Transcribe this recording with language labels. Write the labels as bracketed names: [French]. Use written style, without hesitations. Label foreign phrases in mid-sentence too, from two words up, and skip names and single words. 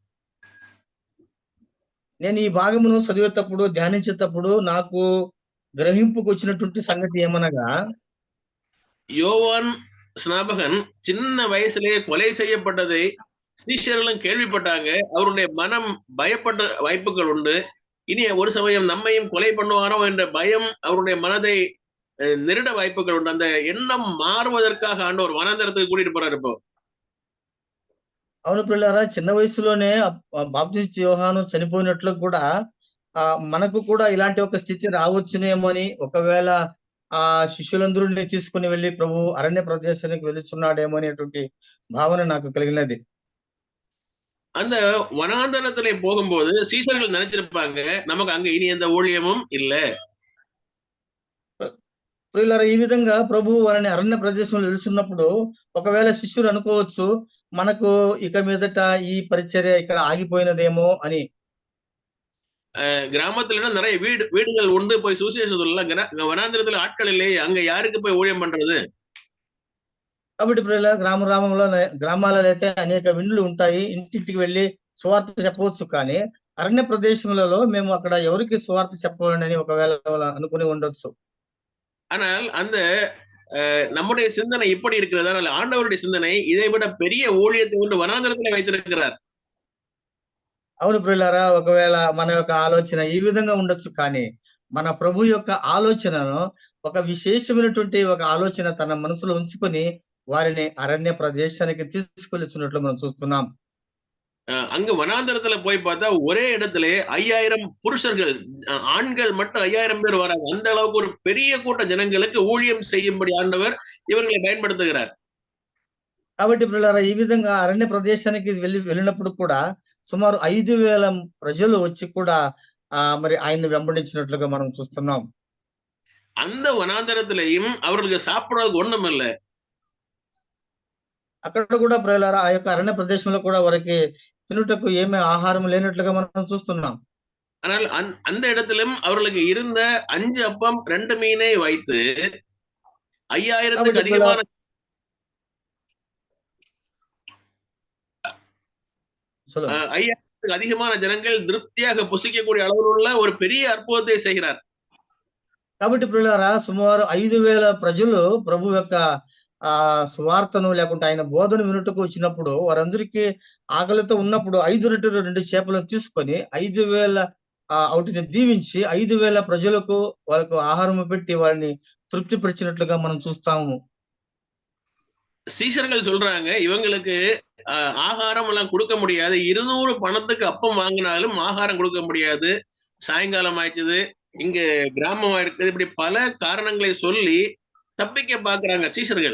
[Telugu] నేను ఈ భాగమును చదివేటప్పుడు ధ్యానించేటప్పుడు నాకు గ్రహింపుకు వచ్చినటువంటి సంగతి ఏమనగా, [Tamil] யோவான் ஸ்நாபகன் சின்ன வயசுலேயே கொலை செய்யப்பட்டதை சீஷர்களும் கேள்விப்பட்டாங்க. அவருடைய மனம் பயப்பட்ட வாய்ப்புகள் உண்டு. இனி ஒரு சமயம் நம்மையும் கொலை பண்ணுவானோ என்ற பயம் அவருடைய மனதை நெருட வாய்ப்புகள் உண்டு. அந்த எண்ணம் மாறுவதற்காக ஆண்டவர் வனாந்தரத்துக்கு கூட்டிட்டு போறாரு. இப்போ [Telugu] అవును పిల్లరా, చిన్న వయసులోనే బాప్తిస్మ యోహాను చనిపోయినట్లు కూడా మనకు కూడా ఇలాంటి ఒక స్థితి రావచ్చునేమో అని, ఒకవేళ ఆ శిష్యులందరినీ తీసుకుని వెళ్ళి ప్రభు అరణ్య ప్రదేశానికి వెళుచున్నాడేమో అనేటువంటి భావన నాకు కలిగినది. [Tamil] அந்த வனாந்தரத்திலே போகும்போது சீஷர்கள் நினைச்சிருப்பாங்க நமக்கு அங்க இனி எந்த ஊழியமும் இல்ல. [Telugu] ప్రియులారా, ఈ విధంగా ప్రభు వారిని అరణ్య ప్రదేశంలో వెళ్తున్నప్పుడు ఒకవేళ శిష్యులు అనుకోవచ్చు, మనకు ఇక మీదట ఈ పరిచర్య ఇక్కడ ఆగిపోయినదేమో అని. [Tamil] கிராமத்துல நிறைய வீடுகள் உண்டு, போய் சுவிசேஷம் சொல்லலாம். வனாந்திரத்துல ஆட்கள் இல்லையே, அங்க யாருக்கு போய் ஊழியம் பண்றது? [Telugu] కాబట్టి గ్రామాలలో అయితే అనేక విండ్లు ఉంటాయి, ఇంటింటికి వెళ్ళి సువార్త చెప్పవచ్చు. కానీ అరణ్య ప్రదేశములలో మేము అక్కడ ఎవరికి సువార్త చెప్పవాలని ఒకవేళ అనుకుని ఉండొచ్చు. [Tamil] ஆனால் அந்த நம்முடைய சிந்தனை இப்படி இருக்கிறதா? ஆண்டவருடைய சிந்தனை இதை விட பெரிய ஊழியத்தை கொண்டு வனாந்தரத்திலே வைத்திருக்கிறார். [Telugu] అవును ప్రియులారా, ఒకవేళ మన యొక్క ఆలోచన ఈ విధంగా ఉండొచ్చు. కానీ మన ప్రభు యొక్క ఆలోచనను ఒక విశేషమైనటువంటి ఒక ఆలోచన తన మనసులో ఉంచుకొని వారిని అరణ్య ప్రదేశానికి తీసుకెళ్తున్నట్లు మనం చూస్తున్నాం. [Tamil] அங்க வனாந்தரத்துல போய் பார்த்தா ஒரே இடத்துல 5000 புருஷர்கள், ஆண்கள் மட்டும் 5000 பேர் வராங்க. அந்த அளவுக்கு ஒரு பெரிய கூட்ட ஜனங்களுக்கு ஊழியம் செய்யும்படி ஆண்டவர் இவர்களை பயன்படுத்துகிறார். [Telugu] కాబట్టి పిల్లలారా, ఈ విధంగా అరణ్య ప్రదేశానికి వెళ్ళినప్పుడు కూడా సుమారు 5000 ప్రజలు వచ్చి కూడా మరి ఆయన్ని వెంబడించినట్లుగా మనం చూస్తున్నాం. [Tamil] அந்த வனாந்தரத்திலையும் அவர்களுக்கு சாப்பிடுறதுக்கு ஒண்ணும் இல்லை. [Telugu] అక్కడ కూడా ప్రియులారా, ఆ యొక్క అరణ్య ప్రదేశంలో కూడా వారికి తినుటకు ఏమీ ఆహారం లేనట్లుగా మనం చూస్తున్నాం. [Tamil] ஆனால் அந்த இடத்திலும் அவர்களுக்கு இருந்த 5 அப்பம் 2 மீனை வைத்து 5000க்கு அதிகமான 5000 5000 அதிகமான ஜனங்கள் திருப்தியாக புசிக்கக்கூடிய அளவில் உள்ள ஒரு பெரிய அற்புதத்தை செய்கிறார். [Telugu] కాబట్టి ప్రియులారా సుమారు 5,000 ప్రజలు ప్రభు యొక్క సువార్తను లేకుంటే ఆయన బోధన వినుటకు వచ్చినప్పుడు వారందరికీ ఆకలితో ఉన్నప్పుడు 5 రొట్టెలు 2 చేపలను తీసుకొని 5,000 వాటిని దీవించి 5,000 ప్రజలకు వాళ్ళకు ఆహారం పెట్టి వారిని తృప్తిపరిచినట్లుగా మనం చూస్తాము. [Tamil] சீஷர்கள் சொல்றாங்க இவங்களுக்கு ஆகாரம் எல்லாம் கொடுக்க முடியாது. 200 பணத்துக்கு அப்பம் வாங்கினாலும் ஆகாரம் கொடுக்க முடியாது. சாயங்காலம் ஆயிடுச்சு, இங்க கிராமமா இருக்குது, இப்படி பல காரணங்களை சொல்லி తప్పిక పాకుறாங்க శిష్యులు.